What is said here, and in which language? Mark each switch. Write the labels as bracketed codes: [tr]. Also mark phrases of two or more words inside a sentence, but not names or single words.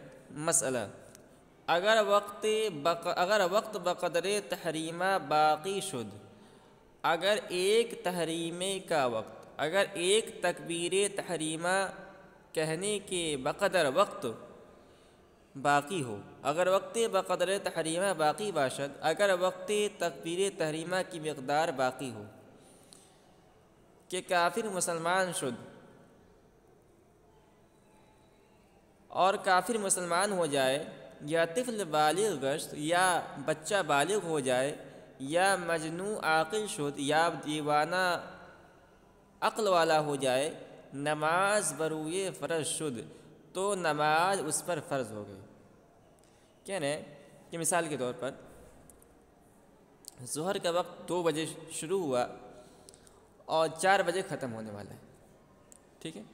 [fa] مسئلہ اگر وقت بقدر تحریمہ باقی شد، [ur] اگر ایک تحریمے کا وقت اگر ایک تکبیر تحریمہ کہنے کے بقدر وقت باقی ہو، [fa] اگر وقت بقدر تحریمہ باقی باشد، [ur] اگر وقت تکبیر تحریمہ کی مقدار باقی ہو [fa] کہ کافر مسلمان شد [ur] اور کافر مسلمان ہو جائے، [fa] یا طفل بالغ گشت، [ur] یا بچہ بالغ ہو جائے، [fa] یا مجنون عاقل شد، [ur] یا دیوانہ عقل والا ہو جائے، [fa] نماز بروئے فرض شد [ur] تو نماز اس پر فرض ہو گئی۔ کہہ رہے ہیں کہ مثال کے طور پر ظہر کا وقت 2 بجے شروع ہوا اور 4 بجے ختم ہونے والا ہے، ٹھیک ہے۔